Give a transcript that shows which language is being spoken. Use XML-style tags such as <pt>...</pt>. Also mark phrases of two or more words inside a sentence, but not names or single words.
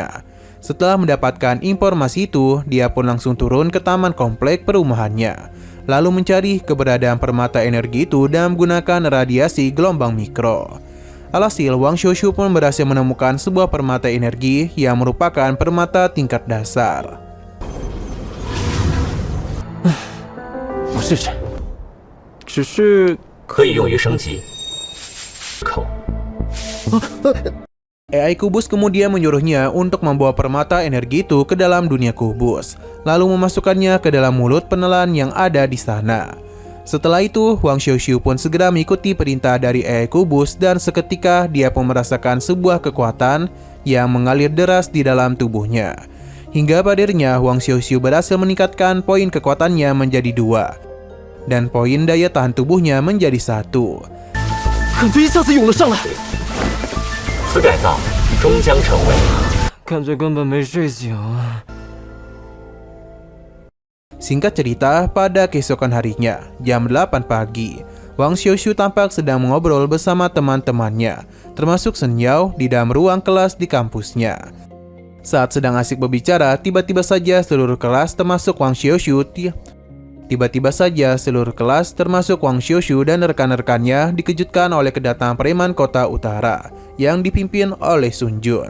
<id>Setelah mendapatkan informasi itu, dia pun langsung turun ke taman komplek perumahannya, lalu mencari keberadaan permata energi itu dan menggunakan radiasi gelombang mikro. Alhasil, Wang Xiaoxiu pun berhasil menemukan sebuah permata energi yang merupakan permata tingkat dasar.</id> <zh>我试试，只是可以用于升级。口</zh> <id>AI Kubus kemudian menyuruhnya untuk membawa permata energi itu ke dalam dunia kubus, lalu memasukkannya ke dalam mulut penelan yang ada di sana. Setelah itu, Wang Xiaoxiu pun segera mengikuti perintah dari AI Kubus dan seketika dia pun merasakan sebuah kekuatan yang mengalir deras di dalam tubuhnya. Hingga pada akhirnya Wang Xiaoxiu berhasil meningkatkan poin kekuatannya menjadi 2 dan poin daya tahan tubuhnya menjadi 1.</id> <zh>感觉一下子涌了上来，此改造终将成为感觉根本没睡醒。</zh> <id>Singkat cerita, pada keesokan harinya, jam 8 pagi, Wang Xiaoxiu tampak sedang mengobrol bersama teman-temannya, termasuk Sun Yao di dalam ruang kelas di kampusnya. Saat sedang asik berbicara, tiba-tiba saja seluruh kelas termasuk Wang Xiaoxiu dan rekan-rekannya dikejutkan oleh kedatangan preman kota utara yang dipimpin oleh Sun Jun.</id>